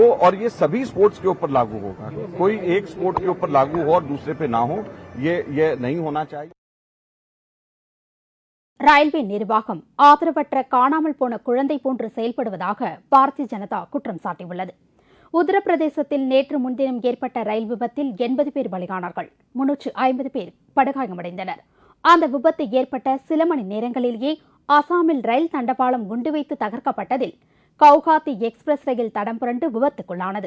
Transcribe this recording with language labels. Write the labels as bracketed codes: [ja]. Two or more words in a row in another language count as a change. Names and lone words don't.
[hi] और ये सभी स्पोर्ट्स के ऊपर लागू होगा, कोई एक स्पोर्ट के ऊपर लागू हो और दूसरे पे ना हो, ये नहीं होना चाहिए. [ta] ரயில்வே நிர்வாகம் ஆதரவற்ற காணாமல் போன குழந்தை போன்று செயல்படுவதாக பாரதிய ஜனதா குற்றம் சாட்டியுள்ளது. உத்தரப்பிரதேசத்தில் நேற்று முன்தினம் ஏற்பட்ட ரயில் விபத்தில் 80 பேர் பலியானார்கள், 350 பேர் படுகாயமடைந்தனர். அந்த விபத்து ஏற்பட்ட சில மணி நேரங்களிலேயே அசாமில் ரயில் தண்டவாளம் குண்டு வைத்து தகர்க்கப்பட்டதில் கவுகாத்தி எக்ஸ்பிரஸ் ரயில் தடம் புரண்டு விபத்துக்குள்ளானது.